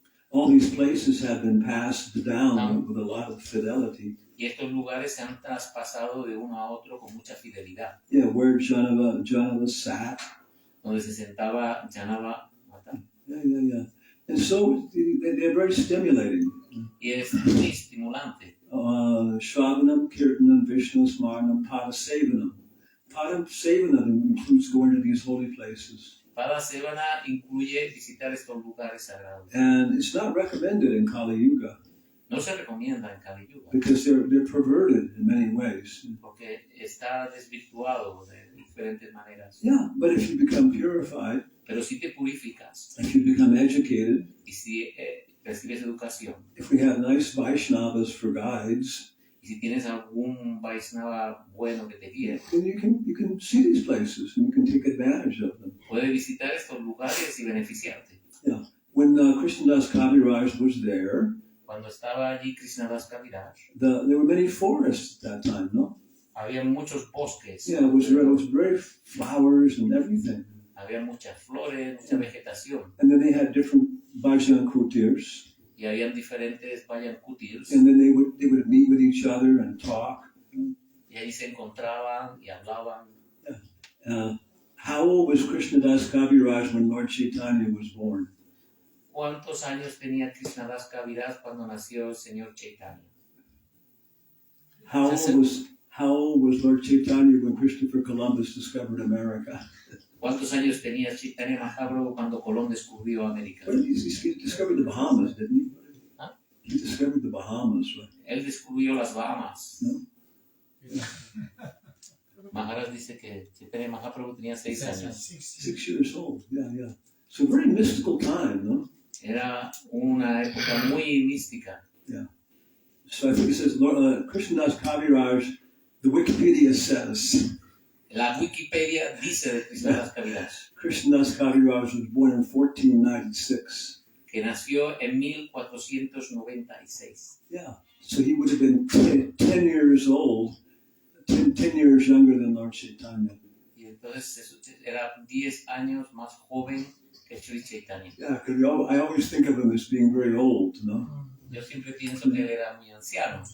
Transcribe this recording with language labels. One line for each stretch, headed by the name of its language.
English: All these places have been passed down with a lot of fidelity.
Spanish: Y estos lugares se han traspasado de uno a otro con mucha fidelidad.
English: Yeah, where Janava sat.
Spanish: Donde se sentaba Janava.
English: Yeah. And so they're very stimulating.
Spanish: Y es muy estimulante.
Sanskrit: Shravanam, Kirtanam, Vishnu Smaranam, Pada Sevanam.
English: Pada Sevanam includes going to these holy places.
Spanish: Pada Sevana incluye visitar estos lugares sagrados.
English: And it's not recommended in Kali Yuga.
Spanish: No se recomienda en Kali Yuga.
English: Because they're perverted in many ways.
Spanish: Porque está desvirtuado de diferentes maneras.
English: Yeah, but if you become purified,
Spanish: pero si te purificas,
English: if you become educated,
Spanish: y si recibes educación,
English: if we have nice Vaishnavas for guides,
Spanish: y si tienes algún Vaishnava bueno que te guíe,
English: then you can see these places and you can take advantage of them.
Spanish: Puedes visitar estos lugares y beneficiarte.
English: Yeah. When Krishnadas Kavirāja was there,
Spanish: cuando estaba allí Krishnadas Kavirāja,
English: there were many forests at that time, no?
Spanish: Había muchos bosques.
English: Yeah, it was very flowers and everything.
Spanish: Había muchas flores, mucha vegetación.
English: And then they had different Vajan Kutirs.
Spanish: Y habían diferentes Vajan Kutirs.
English: And then they would meet with each other and talk.
Spanish: Y ahí se encontraban y hablaban.
English: Yeah. How old was Krishnadas Kavirāja when Lord Chaitanya was born?
Spanish: ¿Cuántos años tenía Krishnadas Kavirāja cuando nació el Señor Chaitanya?
English: How old was Lord Chaitanya when Christopher Columbus discovered America?
Spanish: ¿Cuántos años tenía Chaitanya Mahaprabhu cuando Colón descubrió América?
English: Well, he discovered the Bahamas, didn't he? ¿Ah? He discovered the Bahamas, right?
Spanish: Él descubrió las Bahamas.
English: No?
Spanish: Maharaj dice que Chaitanya Mahaprabhu tenía 6 años.
English: 6 years old, yeah. So very mystical time, no?
Spanish: Era una época muy mística.
English: Yeah. So I think it says, Krishnadas Kavirāja, the Wikipedia says.
Spanish: La Wikipedia dice de Krishnadas Kavirāja.
English: Krishnadas Kavirāja was born in 1496.
Spanish: Que nació en 1496.
English: Yeah. So he would have been 10 years old, 10 years younger than Lord Chaitanya.
Spanish: Y entonces era 10 años más joven que Sri Chaitanya.
English: Yeah, because I always think of him as being very old, no?
Spanish: Yo siempre pienso que él era muy anciano.